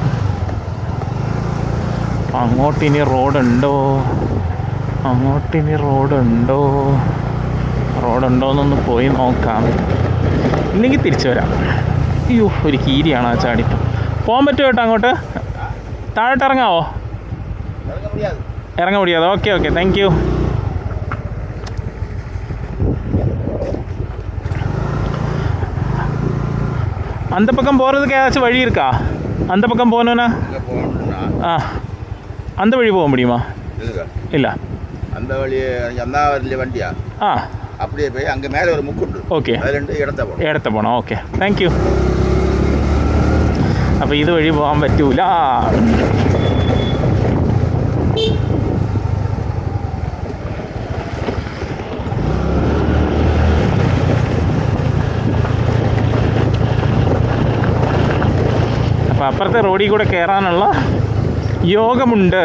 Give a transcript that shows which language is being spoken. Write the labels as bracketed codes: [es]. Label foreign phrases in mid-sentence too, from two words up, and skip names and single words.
[ml] അങ്ങോട്ടിനി റോഡുണ്ടോയെന്നൊന്ന് പോയി നോക്കാം. ഇല്ലെങ്കിൽ തിരിച്ചു വരാം. അയ്യോ, ഒരു കീരിയാണ് ആ ചാടി. പോകാൻ പറ്റുമോ കേട്ടോ അങ്ങോട്ട്? താഴോട്ട് ഇറങ്ങാവോ? ഇറങ്ങാൻ മുടിയാതെ. [en] okay, thank you. [ta] அந்த பக்கம் போகிறதுக்கு ஏதாச்சும் வழி இருக்கா? அந்த பக்கம் போகணுன்னா அந்த வழி போக முடியுமா? இல்லை, அந்த வழி வண்டியா? அப்படியே போய் அங்கே மேலே ஒரு முக்குண்டு. ஓகே, இடத்த [ml] போகണം. [en] okay, thank you. [ml] അപ്പോൾ ഇത് വഴി പോകാൻ പറ്റൂല. അപ്പോൾ അപ്പുറത്തെ റോഡിൽ കൂടെ കയറാനുള്ള യോഗമുണ്ട്.